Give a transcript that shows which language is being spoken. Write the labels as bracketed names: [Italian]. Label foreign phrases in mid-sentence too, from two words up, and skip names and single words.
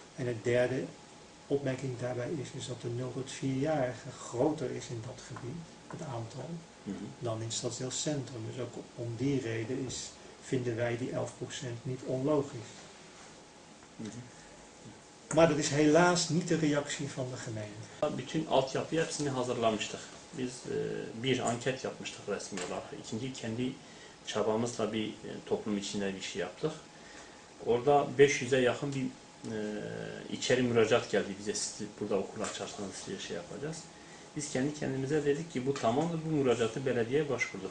[Dutch] En het derde opmerking daarbij is dat de 0 tot 4-jarigen groter is in dat gebied, het aantal, dan in het stadsdeel Centrum. Dus ook om die reden vinden wij die 11% niet onlogisch. Maar dat is helaas niet de reactie van de gemeente. [Turkish] Bütün altyapıyı hepsini hazırlamıştık. Biz bir anket yapmıştık resmi olarak. İkinci kendi çabamızla bir toplum içinde bir şey yaptık. Orada 500'e yakın bir içeri müracaat geldi bize. Siz burada okul açarsanız size şey yapacağız. Biz kendi kendimize dedik ki bu tamamdır, bu müracaatı belediyeye başvurduk.